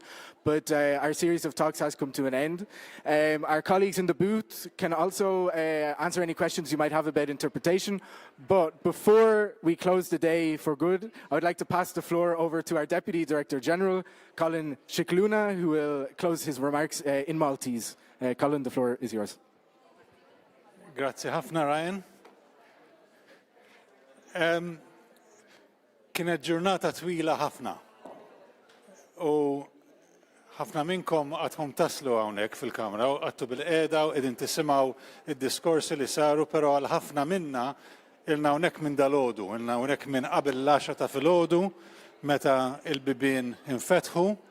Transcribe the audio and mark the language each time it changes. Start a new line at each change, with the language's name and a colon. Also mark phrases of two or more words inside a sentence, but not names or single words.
English: But our series of talks has come to an end. Our colleagues in the booth can also answer any questions you might have about interpretation. But before we close the day for good, I would like to pass the floor over to our Deputy Director General, Colin Shikluna, who will close his remarks in Maltese. Colin, the floor is yours.
Maltese: Grazie ħafna, Ryan. Kienet ġurnata twila ħafna. U ħafna minnkom għadhom taslu hawnhekk fil-kamra u għadtu bil-qiegħda u qegħdin tisimgħu id-diskorsi li saru, però għal ħafna minna ilna hawnhekk minn dalgħodu, ilna hawnhekk minn qabel l-10 ta' filgħodu meta l-bibien infetħu.